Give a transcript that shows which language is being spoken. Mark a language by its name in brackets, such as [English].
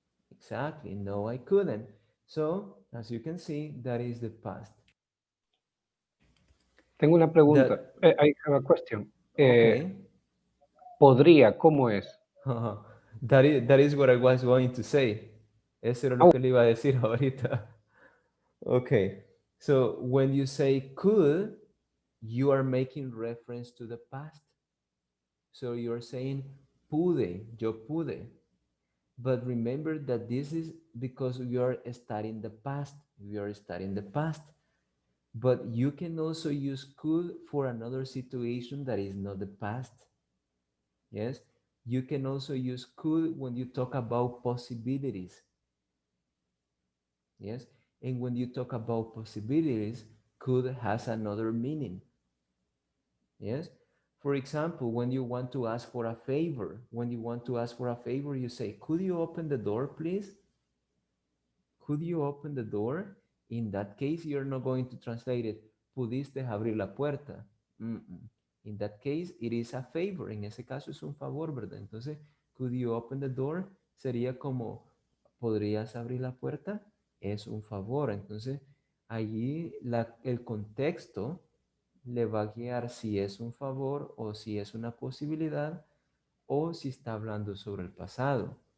[English] Exactly, no, I couldn't. So, as you can see, that is the past. [Spanish] Tengo una pregunta. [English] That, I have a question. okay. [Spanish] Podría, ¿cómo es? [English] That is what I was going to say. [Spanish] Eso era lo que le iba a decir ahorita. [English] Okay, so when you say could, you are making reference to the past. So you're saying [Spanish] pude, yo pude. [English] But remember that this is because we are studying the past. We are studying the past. But you can also use could for another situation that is not the past. Yes? You can also use could when you talk about possibilities. Yes? And when you talk about possibilities, could has another meaning. Yes? For example, when you want to ask for a favor, you say, could you open the door, please? Could you open the door? In that case, you're not going to translate it, [Spanish] pudiste abrir la puerta. [English] In that case, it is a favor. [Spanish] En ese caso es un favor, ¿verdad? Entonces, [English] could you open the door? [Spanish] Sería como, ¿podrías abrir la puerta? Es un favor. Entonces, allí el contexto le va a guiar si es un favor o si es una posibilidad o si está hablando sobre el pasado.